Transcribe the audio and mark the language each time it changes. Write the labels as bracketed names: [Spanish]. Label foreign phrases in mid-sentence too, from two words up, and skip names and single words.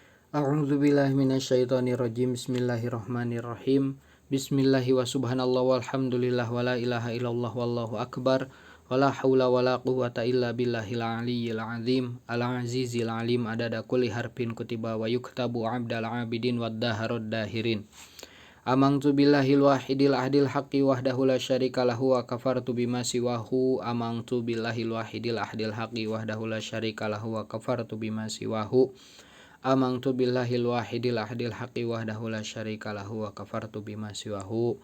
[Arabic] أعوذ بالله من الشيطان الرجيم. بسم الله الرحمن الرحيم. بسم الله وسبحان الله والحمد لله ولا إله إلا الله والله أكبر. ولا حول ولا قوة إلا بالله العلي العظيم. العزيز العليم عدد كل حرف كتب ويكتب أبد الآبدين ودهر الداهرين. آمنت بالله الواحد الأحد الحق وحده لا شريك له وكفرت بما سواه. آمنت بالله الواحد الأحد الحق وحده لا شريك له وكفرت بما سواه. آمنت بالله الواحد الأحد الحق وحده لا شريك له وكفرت بما سواه.